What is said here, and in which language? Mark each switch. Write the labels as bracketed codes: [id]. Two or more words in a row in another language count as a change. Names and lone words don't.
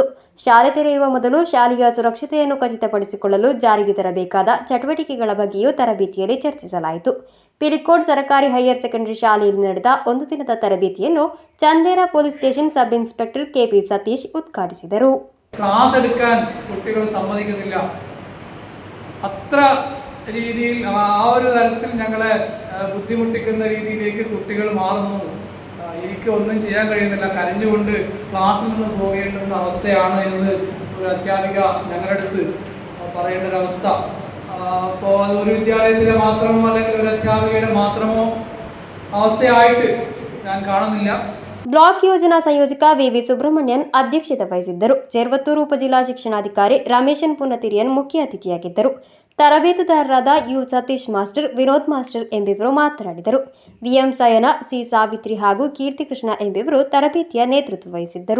[kn] ಶಾಲೆ ತೆರೆಯುವ ಮೊದಲು ಶಾಲೆಯ ಸುರಕ್ಷತೆಯನ್ನು ಖಚಿತಪಡಿಸಿಕೊಳ್ಳಲು ಜಾರಿಗೆ ತರಬೇಕಾದ ಚಟುವಟಿಕೆಗಳ ಬಗ್ಗೆಯೂ ತರಬೇತಿಯಲ್ಲಿ ಚರ್ಚಿಸಲಾಯಿತು. ಪಿಲಿಕೋಡ್ ಸರ್ಕಾರಿ ಹೈಯರ್ ಸೆಕೆಂಡರಿ ಶಾಲೆಯಲ್ಲಿ ನಡೆದ 1 ದಿನದ ತರಬೇತಿಯನ್ನು ಚಂದೇರ [en] police station sub inspector [kn] ಕೆಪಿ ಸತೀಶ್ ಉದ್ಘಾಟಿಸಿದರು. [ml] ക്ലാസ് എടുക്കാൻ കുട്ടികൾ സമ്മതിക്കുന്നില്ല. അത്ര രീതിയിൽ ആ ഒരു തരത്തിൽ ഞങ്ങളെ ബുദ്ധിമുട്ടിക്കുന്ന രീതിയിലേക്ക് കുട്ടികൾ മാറുന്നു. എനിക്ക് ഒന്നും ചെയ്യാൻ കഴിയുന്നില്ല, കരഞ്ഞുകൊണ്ട് ക്ലാസ്സിൽ നിന്ന് പോകേണ്ടുന്ന അവസ്ഥയാണ് എന്ന് ഒരു അധ്യാപിക ഞങ്ങളുടെ അടുത്ത് പറയേണ്ട ഒരവസ്ഥ. അപ്പോൾ അത് ഒരു വിദ്യാലയത്തിലെ മാത്രമോ അല്ലെങ്കിൽ ഒരു അധ്യാപികയുടെ മാത്രമോ അവസ്ഥയായിട്ട് ഞാൻ കാണുന്നില്ല. [kn] ಬ್ಲಾಕ್ ಯೋಜನಾ ಸಂಯೋಜಕ ವಿವಿ ಸುಬ್ರಹ್ಮಣ್ಯನ್ ಅಧ್ಯಕ್ಷತೆ ವಹಿಸಿದ್ದರು. ಚೆರ್ವತ್ತೂರು ಉಪಜಿಲ್ಲಾ ಶಿಕ್ಷಣಾಧಿಕಾರಿ ರಮೇಶನ್ ಪುನತಿರಿಯನ್ ಮುಖ್ಯ ಅತಿಥಿಯಾಗಿದ್ದರು. ತರಬೇತುದಾರರಾದ ಯು ಸತೀಶ್ ಮಾಸ್ಟರ್, ವಿನೋದ್ ಮಾಸ್ಟರ್ ಎಂಬಿವರು ಮಾತನಾಡಿದರು. ವಿಎಂ ಸಯನ, ಸಿ ಸಾವಿತ್ರಿ ಹಾಗೂ ಕೀರ್ತಿಕೃಷ್ಣ ಎಂಬಿವರು ತರಬೇತಿಯ ನೇತೃತ್ವ ವಹಿಸಿದ್ದರು.